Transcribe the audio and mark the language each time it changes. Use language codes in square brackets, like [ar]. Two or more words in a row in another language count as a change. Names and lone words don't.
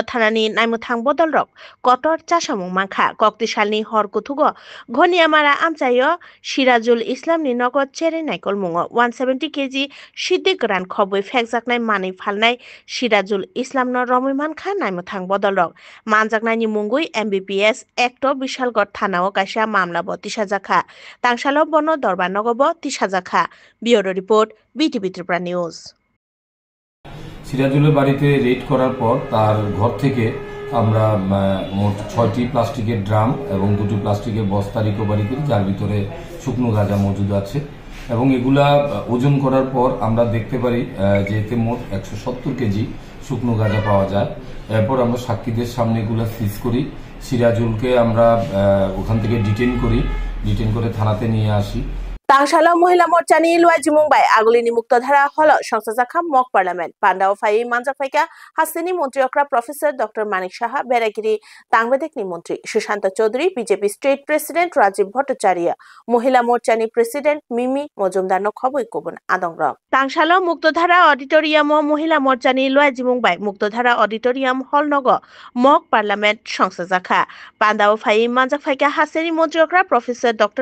[trp] thanani naimuthang bodolrok kotor chasamung mankha koktisalni hor kuthugo Ghoniamara amchaio Sirajul Islam ni nogot cherei naikol mungo 170 kg siddi koran khoboi fekjaknai mani phalnai Sirajul Islam no romoi mankha naimuthang bodolrok manjaknai ni mungui MBPS Acto Bishalgor thanao kaisa mamla bo tisajakha tangsalo bono dorbar nogobo tisajakha [en] Bureau Report [trp] BTV Tripura News [bn] সিরাজুলের বাড়িতে রেড করার পর তার ঘর থেকে আমরা মোট ৬টি প্লাস্টিকের ড্রাম এবং ২টি প্লাস্টিকের বস্তা রিকভারি করি যার ভিতরে শুকনো গাঁজা মজুদ আছে এবং এগুলা ওজন করার পর আমরা দেখতে পারি যে এতে মোট ১৭০ কেজি শুকনো গাঁজা পাওয়া যায় এরপর আমরা সাক্ষীদের সামনে এগুলা সিজ করি সিরাজুলকে আমরা ওখান থেকে ডিটেইন করে থানাতে নিয়ে আসি [trp] Tangsalo Mohila Morchani Luaji Mumbai Agulini Muktadhara Holo Shongsajakha [en] Mock Parliament [trp] Pandao Fai Manjakfaika Hasini Montri Okra Professor Dr. Manik Shaha Berakiri Tangbedekni Montri Sushanta Chaudhary BJP [en] State President [trp] Rajiv Bhattacharya Mohila Morchani President Mimi Mojumdar no khoboi kobon adongrok Tangsalo Muktadhara Auditorium Mohila Morchani Luaji Mumbai Muktadhara Auditorium Hall Nogo [en] Mock Parliament [trp] Shongsajakha Pandao Fai Manjakfaika Hasini Montri Okra Professor Dr.